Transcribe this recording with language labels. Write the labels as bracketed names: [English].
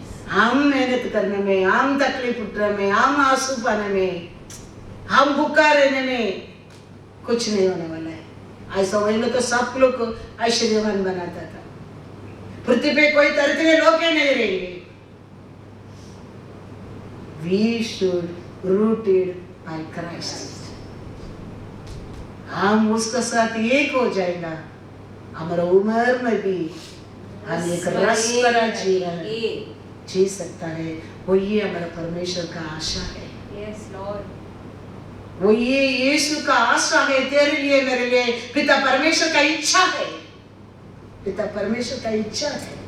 [Hindi] हम मेहनत करने में, हम तकलीफ उठाने में, हम आंसू पाने में, हम भूखा रहने में कुछ नहीं होने वाला है। ऐसा वही तो सब लोग को ऐश्वर्यवान बनाता था। पृथ्वी पे कोई तरह लोग ही नहीं रहेंगे। [English] We should rooted by Christ. [Hindi] हम उसके साथ एक हो जाएगा। हमारा उम्र में भी हम एक रस भरा जीवन जी सकता है। वो ये हमारा परमेश्वर का आशा है। [English] Yes, Lord. [Hindi] वो ये यीशु का आशा है तेरे लिए, मेरे लिए। पिता परमेश्वर का इच्छा है, पिता परमेश्वर का इच्छा है।